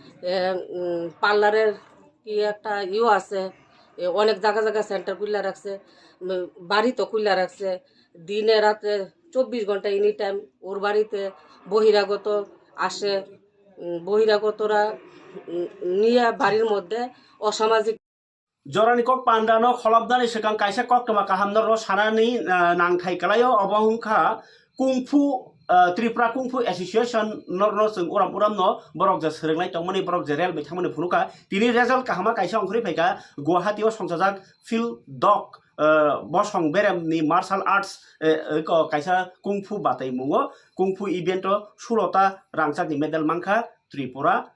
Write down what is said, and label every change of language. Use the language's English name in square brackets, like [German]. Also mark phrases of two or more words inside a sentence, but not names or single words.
[Bangla] পার্লারের কি একটা আছে, অনেক জায়গা সেন্টার খুলে রাখছে, বাড়িতে খুলে রাখছে। দিনে রাতে 24 ঘন্টা [English] any time [Bangla] ওর বাড়িতে বহিরাগত আসে। বহিরাগতরা নিয়ে বাড়ির মধ্যে অসামাজিক [Kok Borok] জরানি কক পান্ডানো খলবদানি সেকাং কাইসা কক তমা কাহামদার সানানি নাংथाय kalayo obahungkha kungfu Tripura Kungfu Association norno sung uram no borok ja srenglai tongmani borok je rel bithamani phunuka tini result kahama kaisa ongkhri phaika Guwahati o songjak Phil Dog bosong berem ni [English] martial arts [Kok Borok] ko kaisa kungfu batai mungo kungfu event o 16ta rangchak ni medal mangkha Tripura